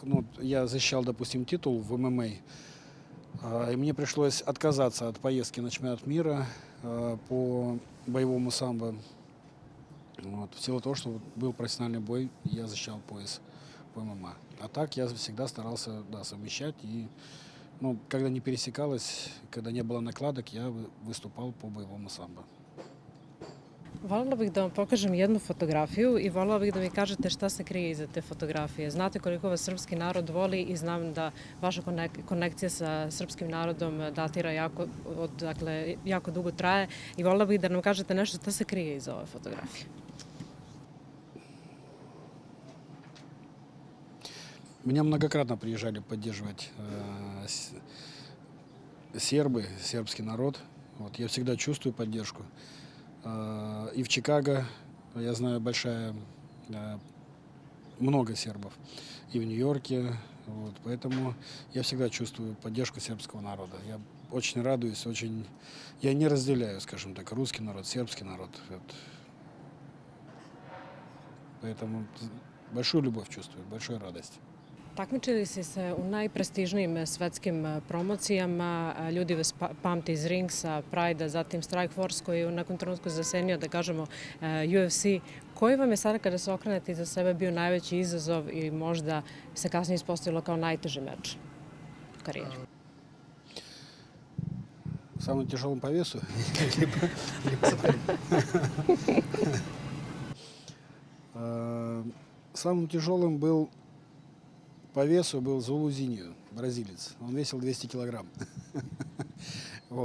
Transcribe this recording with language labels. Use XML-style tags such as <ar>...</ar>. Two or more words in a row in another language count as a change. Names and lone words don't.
<ru>Ну, я защищал, допустим, титул в ММА, и мне пришлось отказаться от поездки на чемпионат мира по боевому самбо. Вот, в силу того, что был профессиональный бой, я защищал пояс по ММА. А так я всегда старался, да, совмещать. И, ну, когда не пересекалось, когда не было накладок, я выступал по боевому самбо.</ru> <sr>Voljela bih da vam pokažem jednu fotografiju i voljela bih da mi kažete šta se krije iza te fotografije. Znate koliko vas srpski narod voli i znam da vaša konekcija sa srpskim narodom datira jako dugo traje i voljela bih da nam kažete nešto šta se krije iza ove fotografije.</sr> <ru>Меня многократно приезжали поддерживать сербы, сербский народ. Вот, я всегда чувствую поддержку. И в Чикаго, я знаю, много сербов. И в Нью-Йорке. Вот, поэтому я всегда чувствую поддержку сербского народа. Я очень радуюсь, я не разделяю, скажем так, русский народ, сербский народ. Вот. Поэтому большую любовь чувствую, большую радость.</ru> <sr>Takmičili ste se u najprestižnijim svetskim promocijama. Ljudi vas pamte iz Ringsa, Pride-a, zatim Strikeforce koji je u nekom trenutku zasenio, da kažemo, UFC. Koji vam je sada kada se okrenete iza sebe bio najveći izazov i možda se kasnije ispostavilo kao najteži meč u karijeri?</sr> <ru>Самым тяжелым по весу? Самым тяжелым был по весу Зулу Зинью, бразилец. Он весил 200 килограмм. Вот.</ru>